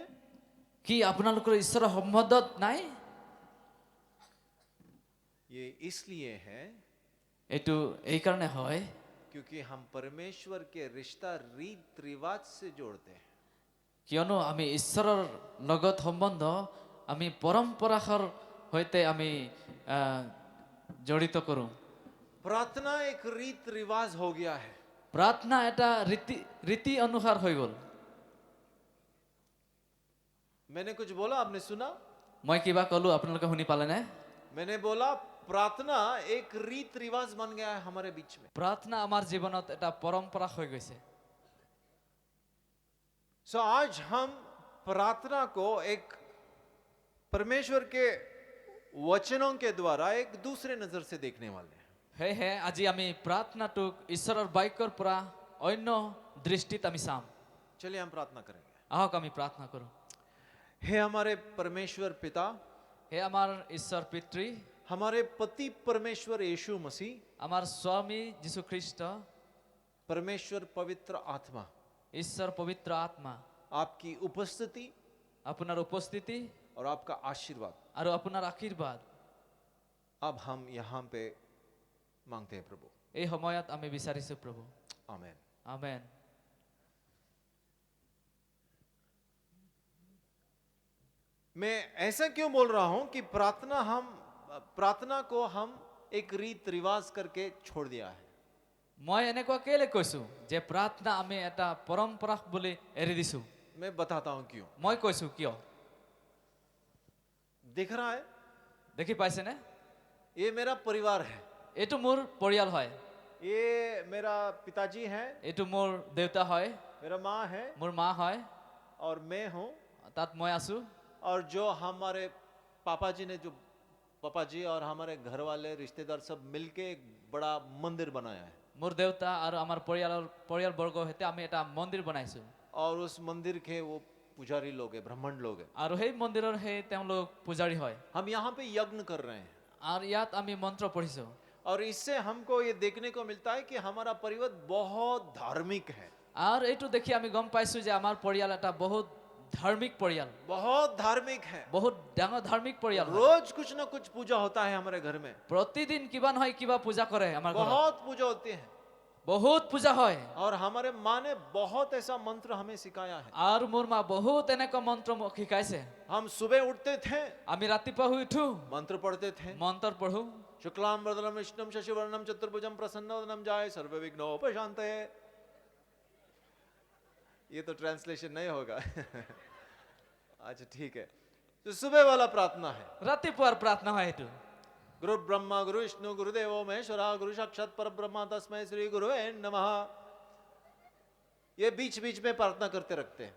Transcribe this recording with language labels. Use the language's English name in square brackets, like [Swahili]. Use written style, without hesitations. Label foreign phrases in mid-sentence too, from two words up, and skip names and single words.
[Assamese] কি আপোনালোকৰ ঈশ্বৰৰ সম্বন্ধত নাই? [Hindi] ये इसलिए है [Assamese] এইটো এই কাৰণে হয় [Hindi] क्योंकि हम परमेश्वर के रिश्ता रीत रिवाज से जोड़ते हैं। [Assamese] কিয়নো আমি ঈশ্বৰৰ লগত সম্বন্ধ আমি পৰম্পৰাৰ সৈতে আমি জড়িত কৰোঁ। [Hindi] प्रार्थना एक रीत रिवाज हो गया है। [Assamese] প্ৰাৰ্থনা এটা ৰীতি অনুসাৰ হৈ গ'ল। [Hindi] मैंने कुछ बोला, आपने सुना? [Assamese] মই কিবা ক'লো আপোনালোকে শুনি পালেনে? [Hindi] मैंने बोला प्रार्थना एक रीत रिवाज बन गया है हमारे बीच में। [Assamese] প্ৰাৰ্থনা আমাৰ জীৱনত এটা পৰম্পৰা হৈ গৈছে। [Hindi] सो आज हम प्रार्थना को एक परमेश्वर के वचनों के द्वारा एक दूसरे नजर से देखने वाले हैं। [Assamese] সেয়েহে আজি আমি প্ৰাৰ্থনাটোক ঈশ্বৰৰ বাক্যৰ পৰা অন্য দৃষ্টিত আমি চাম। [Hindi] चलिए हम प्रार्थना करेंगे। [Assamese] আহক আমি প্ৰাৰ্থনা কৰোঁ। [Hindi] हे हमारे परमेश्वर पिता, [Assamese] হে আমাৰ ঈশ্বৰ পিতৃ, [Hindi] हमारे पति परमेश्वर यीशु मसीह, [Assamese] আমাৰ স্বামী যীশুখ্ৰীষ্ট, [Hindi] परमेश्वर पवित्र आत्मा, [Assamese] ঈশ্বৰ পবিত্ৰ আত্মা, [Hindi] आपकी उपस्थिति [Assamese] আপোনাৰ উপস্থিতি [Hindi] और आपका आशीर्वाद [Assamese] আৰু আপোনাৰ আশীৰ্বাদ [Hindi] अब हम यहाँ पे मांगते हैं प्रभु। [Assamese] এই সময়ত আমি বিচাৰিছোঁ প্ৰভু। [Hindi] आमेन। [Assamese] আমেন। [Hindi] मैं ऐसा क्यों बोल रहा हूं कि प्रार्थना को हम एक रीत रिवाज करके छोड़ दिया है। [Assamese] মই এনেকুৱা কেলে কৈছোঁ যে প্ৰাৰ্থনা আমি এটা পৰম্পৰা বুলি এৰি দিছোঁ? [Hindi] मैं बताता हूं क्यों। [Assamese] মই কৈছোঁ কিয়। [Hindi] दिख रहा है, [Assamese] দেখি পাইছেনে? [Hindi] ये मेरा परिवार है, [Assamese] এইটো মোৰ পৰিয়াল হয়, [Hindi] ये मेरा पिताजी है, [Assamese] এইটো মোৰ দেউতা হয়, [Hindi] मेरा माँ है [Assamese] মোৰ মা হয়, [Hindi] और मैं हूँ। [Assamese] তাত মই আছোঁ। [Hindi] और जो हमारे पापा जी ने, जो पापा जी और हमारे घर वाले रिश्तेदार सब मिलके एक बड़ा मंदिर बनाया है। [Assamese] মোৰ দেউতা আৰু আমাৰ পৰিয়ালবৰ্গৰ সৈতে আমি এটা মন্দিৰ বনাইছোঁ। [Hindi] और उस मंदिर के वो पुजारी लोग हैं, ब्राह्मण लोग हैं। [Assamese] আৰু সেই মন্দিৰৰ তেওঁলোক পূজাৰী হয়। [Hindi] हम यहाँ पे यज्ञ कर रहे हैं [Assamese] আৰু ইয়াত আমি মন্ত্ৰ পঢ়িছোঁ। [Hindi] और इससे हमको ये देखने को मिलता है कि हमारा परिवार बहुत धार्मिक है। [Assamese] আৰু এইটো দেখি আমি গম পাইছোঁ যে আমাৰ পৰিয়াল এটা বহুত ধাৰ্মিক পৰিয়াল, [Hindi] बहुत धार्मिक है। [Assamese] বহুত ডাঙৰ ধাৰ্মিক পৰিয়াল। [Hindi] रोज कुछ ना कुछ पूजा होता है हमारे घर में, [Assamese] প্ৰতিদিন কিবা নহয় কিবা পূজা কৰে আমাৰ ঘৰত। [Hindi] बहुत पूजा होती है। [Assamese] বহুত পূজা হয় [Hindi] और हमारे माँ ने बहुत ऐसा मंत्र हमें सिखाया है। [Assamese] আৰু মোৰ মা বহুত এনেকুৱা মন্ত্ৰ মোক শিকাইছে [Hindi] हम सुबह उठते थे, [Assamese] আমি ৰাতিপুৱা শুই উঠো [Hindi] मंत्र पढ़ते थे। [Assamese] মন্ত্ৰ পঢ়ো [Sanskrit] शुक्लाम वरदनम विष्णुम शशिवर्णम चतुर्भुजम प्रसन्नवदनम जाय सर्व विघ्नोपशांतये। [Hindi] ये तो ट्रांसलेशन नहीं होगा। अच्छा ठीक है, तो सुबह वाला प्रार्थना है। [Assamese] ৰাতিপুৱাৰ প্ৰাৰ্থনা হয় এইটো [Sanskrit] गुरु ब्रह्मा गुरु विष्णु गुरुदेवो महेश्वरा गुरु साक्षात पर ब्रह्मा तस्मै श्री गुरुवे नमः। [Hindi] ये बीच बीच में प्रार्थना करते रखते हैं।